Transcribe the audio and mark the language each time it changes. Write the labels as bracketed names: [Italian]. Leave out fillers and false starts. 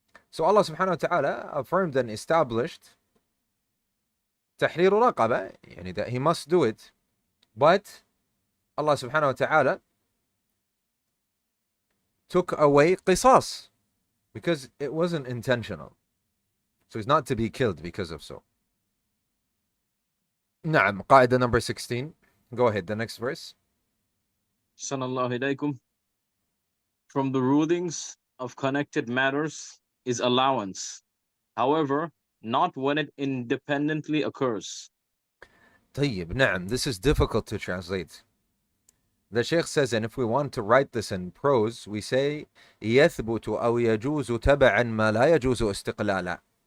[English] So Allah subhanahu wa ta'ala affirmed and established [Arabic] تحرير رقبة, [English] that he must do it. But Allah subhanahu wa ta'ala took away qisas because it wasn't intentional. So he's not to be killed because of so. [Arabic] نعم, قاعدة [English] number 16. Go ahead, the next verse. Sallallahu alaykum. From the rulings of connected matters is allowance. However, not when it independently occurs. [Arabic] طيب, نعم, [English] this is difficult to translate. The Shaykh says, and if we want to write this in prose, we say [Arabic] يثبت أو يجوز تبعا ما لا يجوز استقلالا.